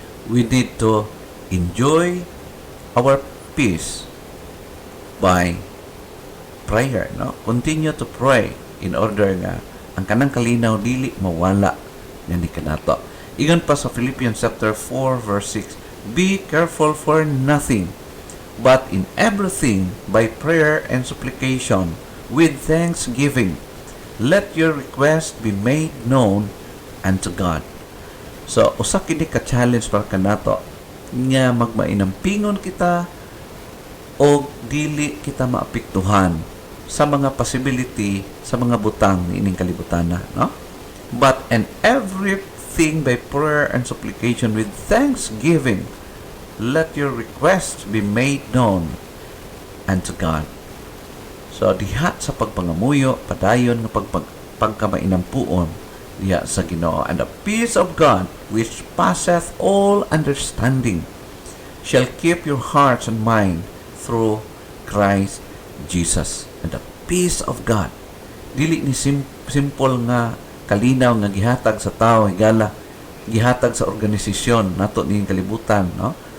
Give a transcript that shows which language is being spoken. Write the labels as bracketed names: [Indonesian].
[English] We need to enjoy our peace by prayer. No? Continue to pray in order [Cebuano] nga ang kanang kalinaw dili mawala nga ni kanato. Ingon pa sa [English] Philippians chapter 4 verse 6, be careful for nothing, but in everything by prayer and supplication with thanksgiving let your request be made known unto God. [Cebuano] So usa kini ka challenge para kanato nga magmainampingon kita o dili kita maapektuhan sa mga possibility, sa mga butang ni ining kalibutan na, no? [English] But in everything by prayer and supplication with thanksgiving, let your requests be made known unto God. [Cebuano] So, diha sa pagpangamuyo, padayon nga pagkamainampuon diha sa Ginoo. [English] And the peace of God, which passeth all understanding, shall keep your hearts and mind through Christ Jesus. And the peace of God, [Cebuano] dili ni simple nga kalinaw nga gihatag sa tao, higala gihatag sa organisasyon nato ning kalibutan, no?